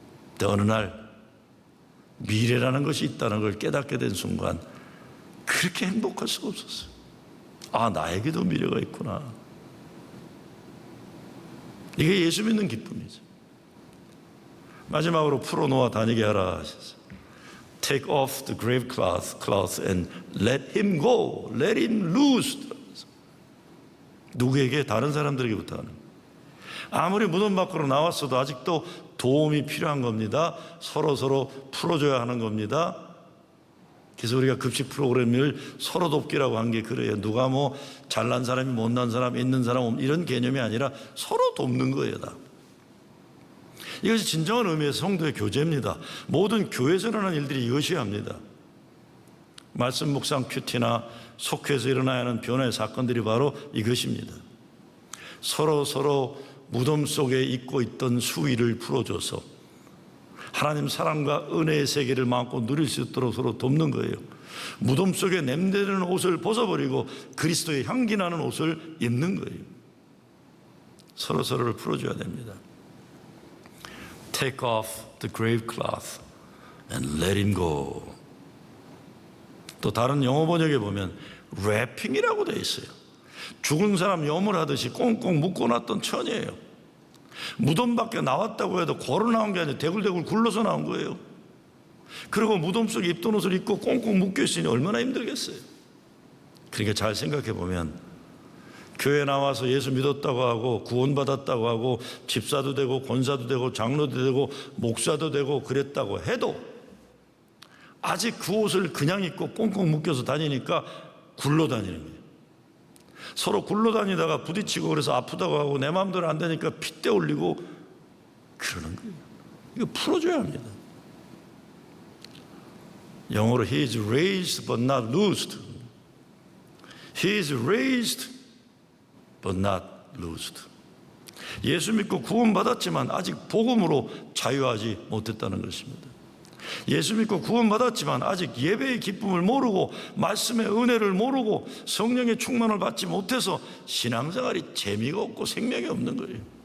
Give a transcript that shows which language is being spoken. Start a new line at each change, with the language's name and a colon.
Korean: 근데 어느 날 미래라는 것이 있다는 걸 깨닫게 된 순간 그렇게 행복할 수가 없었어요. 아, 나에게도 미래가 있구나. 이게 예수 믿는 기쁨이죠. 마지막으로 풀어놓아 다니게 하라 하셨어요.
English: Take off the grave cloth and let him go. Let him loose.
Korean: 누구에게? 다른 사람들에게부터 하는. 아무리 무덤 밖으로 나왔어도 아직도 도움이 필요한 겁니다. 서로 풀어줘야 하는 겁니다. 그래서 우리가 급식 프로그램을 서로 돕기라고 한 게 그래요. 누가 뭐 잘난 사람이 못난 사람, 있는 사람 이런 개념이 아니라 서로 돕는 거예요. 다. 이것이 진정한 의미의 성도의 교제입니다. 모든 교회에서 일어나는 일들이 이것이어야 합니다. 말씀 묵상 큐티나 속회에서 일어나야 하는 변화의 사건들이 바로 이것입니다. 서로 무덤 속에 잊고 있던 수위를 풀어줘서 하나님 사랑과 은혜의 세계를 마음껏 누릴 수 있도록 서로 돕는 거예요. 무덤 속에 냄새나는 옷을 벗어버리고 그리스도의 향기 나는 옷을 입는 거예요. 서로를 풀어줘야 됩니다.
English: Take off the grave cloth and let him go.
Korean: 또 다른 영어 번역에 보면 래핑이라고 되어 있어요. 죽은 사람 염을하듯이 꽁꽁 묶어놨던 천이에요. 무덤 밖에 나왔다고 해도 걸어 나온 게 아니라 대굴대굴 굴러서 나온 거예요. 그리고 무덤 속에 입던 옷을 입고 꽁꽁 묶여 있으니 얼마나 힘들겠어요. 그러니까 잘 생각해 보면 교회 나와서 예수 믿었다고 하고 구원받았다고 하고 집사도 되고 권사도 되고 장로도 되고 목사도 되고 그랬다고 해도 아직 그 옷을 그냥 입고 꽁꽁 묶여서 다니니까 굴러다니는 거예요. 서로 굴러다니다가 부딪히고 그래서 아프다고 하고 내 마음대로 안 되니까 핏대 올리고 그러는 거예요. 이거 풀어줘야 합니다. 영어로
English: He is raised but not loosed. He is raised but not loosed.
Korean: 예수 믿고 구원받았지만 아직 복음으로 자유하지 못했다는 것입니다. 예수 믿고 구원받았지만 아직 예배의 기쁨을 모르고 말씀의 은혜를 모르고 성령의 충만을 받지 못해서 신앙생활이 재미가 없고 생명이 없는 거예요.